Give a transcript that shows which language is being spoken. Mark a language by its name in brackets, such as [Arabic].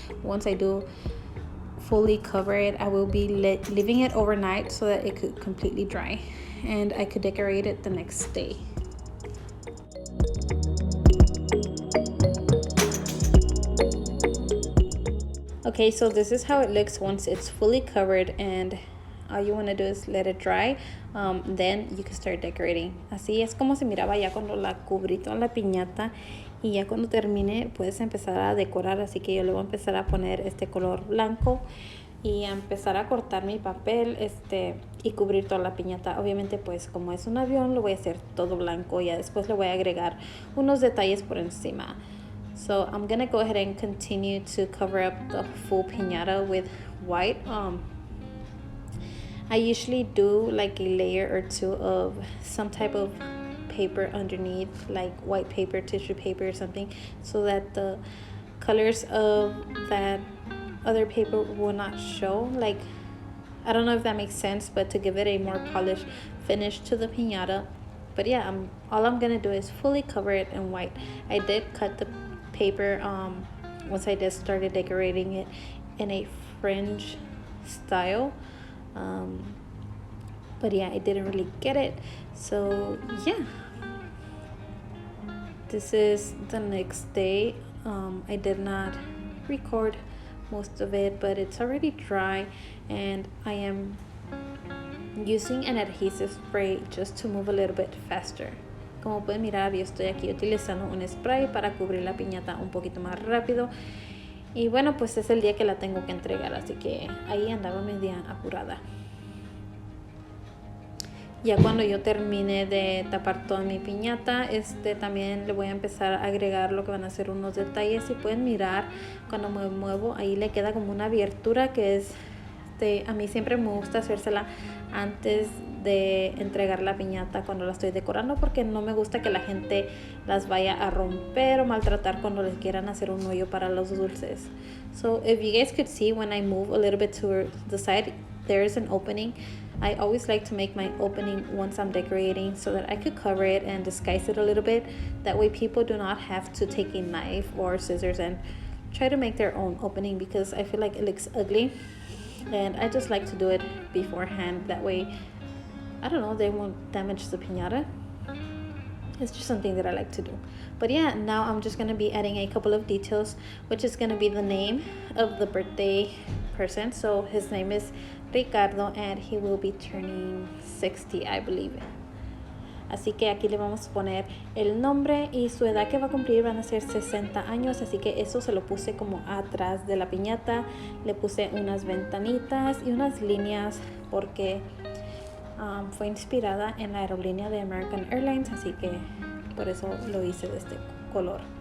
[English] Once I do fully cover it, I will be leaving it overnight so that it could completely dry and I could decorate it the next day. Okay, so this is how it looks once it's fully covered, and all you want to do is let it dry. Then you can start decorating. [Spanish] Así es como se miraba ya cuando la cubrí toda la piñata, y ya cuando termine puedes empezar a decorar. Así que yo le voy a empezar a poner este color blanco y a empezar a cortar mi papel y cubrir toda la piñata. Obviamente, pues como es un avión, lo voy a hacer todo blanco, y ya después le voy a agregar unos detalles por encima. [English] So I'm gonna go ahead and continue to cover up the full piñata with white. I usually do like a layer or 2 of some type of paper underneath, like white paper, tissue paper or something, so that the colors of that other paper will not show. Like, I don't know if that makes sense, but to give it a more polished finish to the piñata. But yeah, all I'm gonna do is fully cover it in white. I did cut the paper once I just started decorating it in a fringe style, but yeah, I didn't really get it. So yeah, this is the next day. I did not record most of it, but it's already dry, and I am using an adhesive spray just to move a little bit faster. [Spanish] Como pueden mirar, yo estoy aquí utilizando un spray para cubrir la piñata un poquito más rápido. Y bueno, pues es el día que la tengo que entregar, así que ahí andaba media apurada. Ya cuando yo termine de tapar toda mi piñata, también le voy a empezar a agregar lo que van a ser unos detalles. Si pueden mirar, cuando me muevo, ahí le queda como una abertura que es... a mí siempre me gusta hacérsela antes de entregar la piñata cuando la estoy decorando, porque no me gusta que la gente las vaya a romper o maltratar cuando les quieran hacer un hoyo para los dulces. [English] So if you guys could see, when I move a little bit to the side, there is an opening. I always like to make my opening once I'm decorating so that I could cover it and disguise it a little bit. That way people do not have to take a knife or scissors and try to make their own opening, because I feel like it looks ugly. And I just like to do it beforehand. That way, I don't know, they won't damage the piñata. It's just something that I like to do. But yeah, now I'm just going to be adding a couple of details, which is going to be the name of the birthday person. So his name is Ricardo, and he will be turning 60, I believe. [Spanish] Así que aquí le vamos a poner el nombre y su edad que va a cumplir. Van a ser 60 años, así que eso se lo puse como atrás de la piñata. Le puse unas ventanitas y unas líneas porque fue inspirada en la aerolínea de American Airlines, así que por eso lo hice de este color.